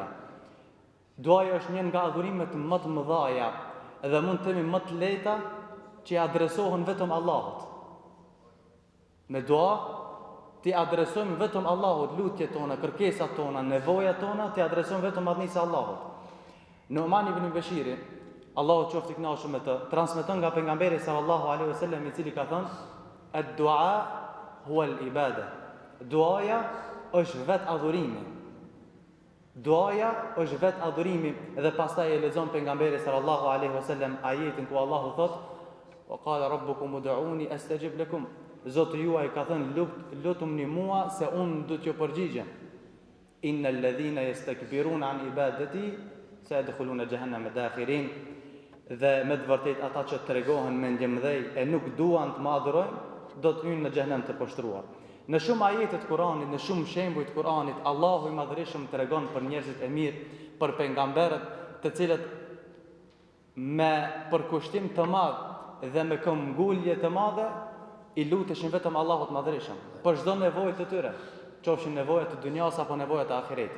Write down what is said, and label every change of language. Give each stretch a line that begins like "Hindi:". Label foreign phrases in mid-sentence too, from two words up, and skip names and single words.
Albanian: Duaja është një nga adhurimet më të mëdhaja dhe mund të themi më të lehta që adresohen vetëm Allahut. Me dua ti adresojmë vetëm Allahut lutjet tona, kërkesat tona, nevojat tona, ti adresojmë vetëm madhnisë Allahut. Numan ibn Bashiri, Allahu qoftë i kënaqur me të, transmeton nga pejgamberi
Arabic: صلى الله عليه وسلم
Albanian: i cili ka thënë:
Arabic: "الدعاء هو العبادة."
Albanian: Duaja është vetë adhurimi. Duaja është vetë adhurimi dhe pastaj e lexon pejgamberi
Arabic: صلى الله عليه وسلم
Albanian: ajetin ku Allahu thotë:
Arabic: "وقال ربكم ادعوني أستجب لكم."
Albanian: Zoti juaj ka thënë lutuni mua se unë do t'ju përgjigjem.
Arabic: إن الذين يستكبرون عن عبادتي سيدخلون جهنم داخرين.
Albanian: Dhe me të vërtet ata që tregohen me ndjemdhej e nuk duan të më adhurojnë, do të hyjnë në xhenem të poshtruar. Në shumë ajete të Kuranit, në shumë shembuj të Kuranit, Allahu i Madhërisht tregon për njerëzit e mirë, për pejgamberët, të cilët me përkushtim të madh dhe me këmbgulje të madhe i luteshin vetëm Allahut Madhërisht për çdo nevojë të tyre, qofshin nevojat të dunjas apo nevojat e ahiretit.